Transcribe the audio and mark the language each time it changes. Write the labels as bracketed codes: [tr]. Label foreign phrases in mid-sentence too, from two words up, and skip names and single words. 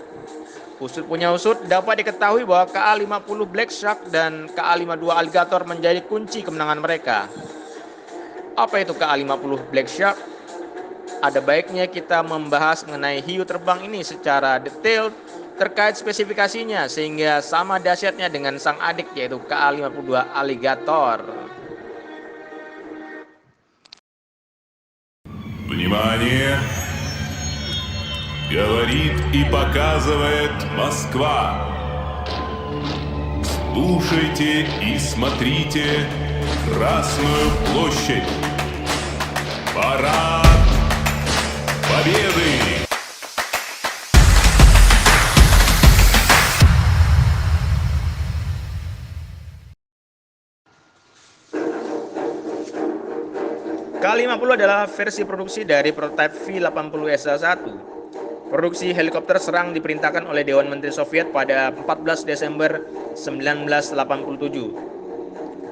[id] Usut punya usut, dapat diketahui bahwa KA-50 Black Shark dan KA-52 Alligator menjadi kunci kemenangan mereka. Apa itu KA-50 Black Shark? Ada baiknya kita membahas mengenai hiu terbang ini secara detail terkait spesifikasinya, sehingga sama dahsyatnya dengan sang adik yaitu KA-52 Alligator. [ru] Внимание! Говорит и показывает Москва. Слушайте и смотрите Красную площадь. Парад Победы! [id] K-50 adalah versi produksi dari prototipe V-80SA-1. Produksi helikopter serang diperintahkan oleh Dewan Menteri Soviet pada 14 Desember 1987.